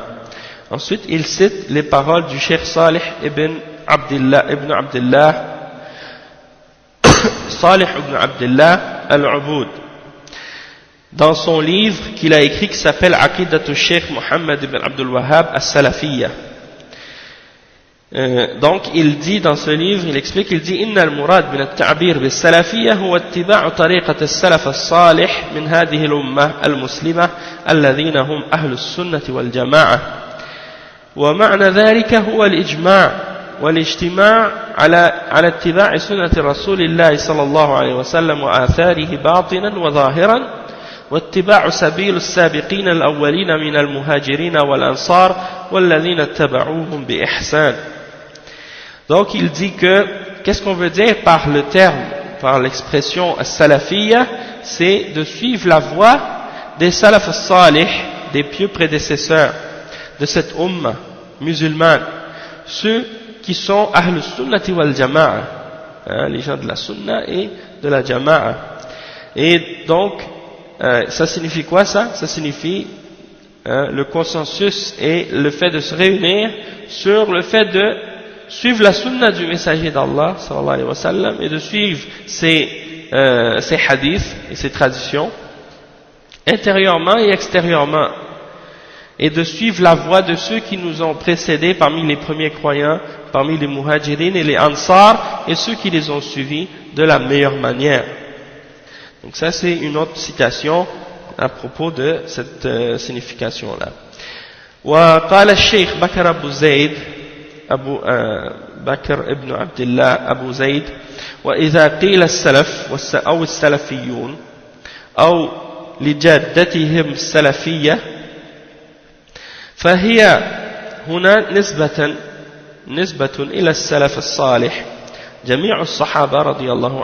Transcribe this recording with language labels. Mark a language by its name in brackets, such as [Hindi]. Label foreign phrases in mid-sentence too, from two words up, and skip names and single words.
[French] Ensuite, il cite les paroles du Cheikh Salih ibn Abdullah al-Ubud dans son livre qu'il a écrit qui s'appelle Aqidatu Cheikh Muhammad ibn Abdul Wahhab as-Salafiyya. Donc il dit dans ce livre, il explique, il dit [Arabic] إن المراد من التعبير بالسلفية هو اتباع طريقة السلف الصالح من هذه الأمة المسلمة الذين هم أهل السنة والجماعة ومعنى ذلك هو الإجماع والاجتماع على اتباع سنة رسول الله صلى الله عليه وسلم وآثاره باطنا وظاهرا واتباع سبيل السابقين الأولين من المهاجرين والأنصار والذين اتبعوهم بإحسان. [French] Donc il dit que, qu'est-ce qu'on veut dire par le terme, par l'expression salafiyya, c'est de suivre la voie des [Arabic] السلف الصالح, [French] des pieux prédécesseurs de cette umma musulmane, ceux qui sont [Arabic] أهل السنة والجماعة, [French] les gens de la sunna et de la jama'a. Et donc ça signifie quoi ça? Ça signifie le consensus et le fait de se réunir sur le fait de suivre la sunna du messager d'Allah [Arabic] صلى الله عليه وسلم [French] et de suivre ses hadiths et ses traditions intérieurement et extérieurement, et de suivre la voie de ceux qui nous ont précédés parmi les premiers croyants, parmi les muhajirin et les ansar, et ceux qui les ont suivis de la meilleure manière. Donc ça c'est une autre citation à propos de cette signification-là. [Arabic] وقال الشيخ بكر أبو زيد بكر ابن عبد الله أبو زيد وإذا قيل السلف أو السلفيون أو لجادتهم السلفية فهي هنا نسبة إلى السلف الصالح جميع الصحابة رضي الله